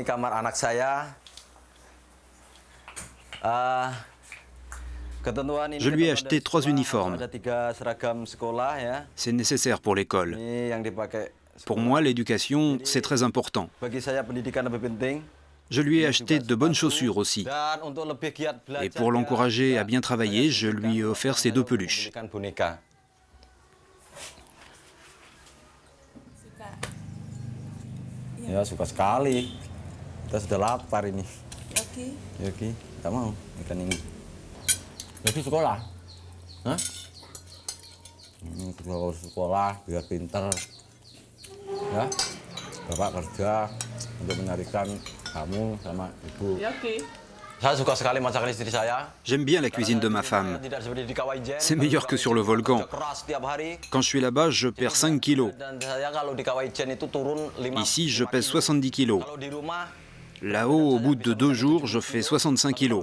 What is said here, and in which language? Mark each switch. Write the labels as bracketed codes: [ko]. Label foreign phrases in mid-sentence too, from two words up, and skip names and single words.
[fr] Je lui ai acheté 3 uniformes. C'est nécessaire pour l'école. Pour moi, l'éducation, c'est très important. Je lui ai acheté de bonnes chaussures aussi. Et pour l'encourager à bien travailler, je lui ai offert ces 2 peluches. [id] Ya, suka sekali. Kita sudah lapar ini. Yoki, tak mau ikan ini. Yoki sekolah? Hah? Sekolah biar pinter. Ya, Bapak kerja untuk menyarikan kamu sama Ibu. [fr] J'aime bien la cuisine de ma femme. C'est meilleur que sur le volcan. Quand je suis là-bas, je perds 5 kilos. Ici, je pèse 70 kilos. Là-haut, au bout de 2 jours, je fais 65 kilos.